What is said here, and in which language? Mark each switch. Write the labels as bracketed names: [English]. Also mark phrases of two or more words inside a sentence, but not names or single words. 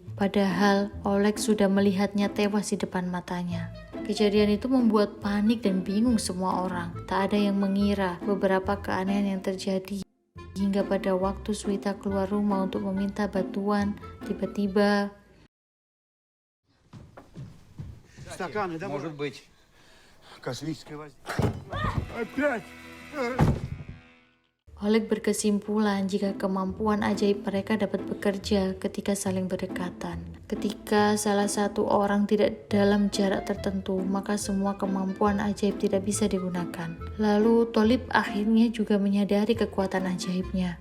[Indonesian] Padahal Oleg sudah melihatnya tewas di depan matanya. Kejadian itu membuat panik dan bingung semua orang. Tak ada yang mengira beberapa keanehan yang terjadi. Hingga pada waktu Swita keluar rumah untuk meminta bantuan, tiba-tiba... [Russian] Стаканы, да? Может быть. Космическое воздействие. Опять! [Indonesian] Oleg berkesimpulan jika kemampuan ajaib mereka dapat bekerja ketika saling berdekatan. Ketika salah satu orang tidak dalam jarak tertentu, maka semua kemampuan ajaib tidak bisa digunakan. Lalu Tolib akhirnya juga menyadari kekuatan ajaibnya.